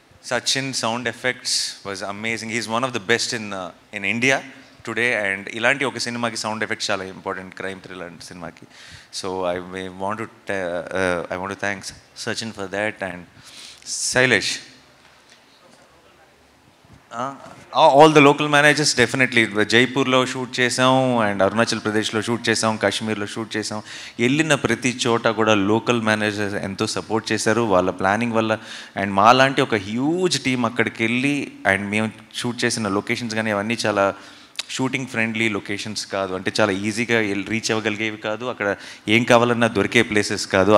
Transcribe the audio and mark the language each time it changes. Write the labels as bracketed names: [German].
[English] Sachin sound effects was amazing. He's one of the best in India today, and [Telugu] ఇలాంటి ఒక సినిమాకి sound effects చాలా important, crime thriller సినిమాకి. [English] So I want to thank Sachin for that, and Sailesh. All the local managers definitely. [Telugu] జైపూర్లో shoot చేసాం, and Arunachal ప్రదేశ్లో shoot చేసాం, కాశ్మీర్లో shoot చేసాం. వెళ్ళిన ప్రతి చోట కూడా లోకల్ మేనేజర్స్ ఎంతో సపోర్ట్ చేశారు వాళ్ళ ప్లానింగ్ వల్ల. అండ్ మాలాంటి ఒక హ్యూజ్ టీం అక్కడికి వెళ్ళి, అండ్ మేము షూట్ చేసిన లొకేషన్స్ కానీ అవన్నీ చాలా షూటింగ్ ఫ్రెండ్లీ లొకేషన్స్ కాదు, అంటే చాలా ఈజీగా రీచ్ అవ్వగలిగేవి కాదు, అక్కడ ఏం కావాలన్నా దొరికే ప్లేసెస్ కాదు.